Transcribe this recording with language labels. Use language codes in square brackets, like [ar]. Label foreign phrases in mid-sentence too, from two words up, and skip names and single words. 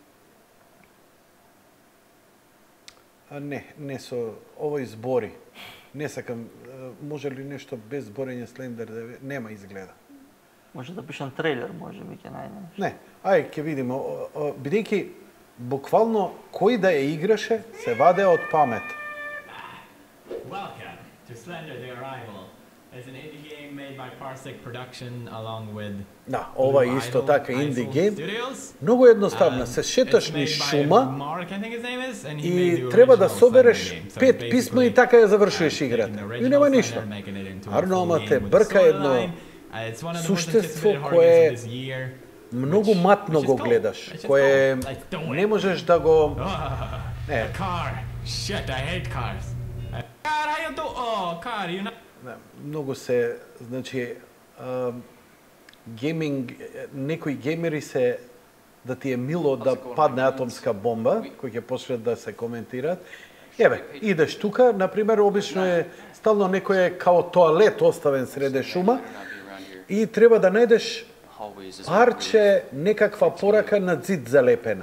[mk] не со овој збори. Не сакам, може ли нешто без зборење Слендер да нема изгледа. Може да пишам трейлер, може би ќе најдем. Не, ај ќе видиме, бидејќи буквално кој да ја играше се ваде од памет. [en] Welcome to Slender the Arrival. It's an indie game made by Parsec Production along with [mk] Да, ова е [en] Blue [mk] исто [en] Idol, [mk] така инди [en] Isol [mk] гейм. [en] Studios. [mk] Многу едноставна, се шеташ [en] It's [mk] низ [en] made by [mk] шума [en] Mark, I think his name is, and he [mk] и [en] made the [mk] треба да [en] original [mk] собереш [en] Slender game. So [mk] 5 писма и [en] basically, [mk] така ја завршуваш [en] taking [mk] играта. [en] the [mk] И [en] original [mk] нема [en] Slender [mk] ништо. [en] and making it into a [mk] Арно, [en] full [mk] ама [en] game [mk] те [en] with [mk] брка [en] storyline. [mk] едно [en] It's one of the most [mk] суштество [en] anticipated horror [mk] кое [en] games of this year, [mk] многу [en] which- [mk] матно [en] which is [mk] го [en] cool. [mk] гледаш, [en] It's just [mk] кое [en] cool. Let's do it. [mk] не можеш да го... [en] A car. Shit, I hate cars. Car, how you do? Oh, car, you know. [mk] Многу се, значи, гейминг, некои геймери се да ти е мило да падне атомска бомба, кои ќе почнат да се коментираат. Еве, идеш тука, например, обично е стално некој е као тоалет оставен среде шума и треба да најдеш парче, некаква порака на зид залепена.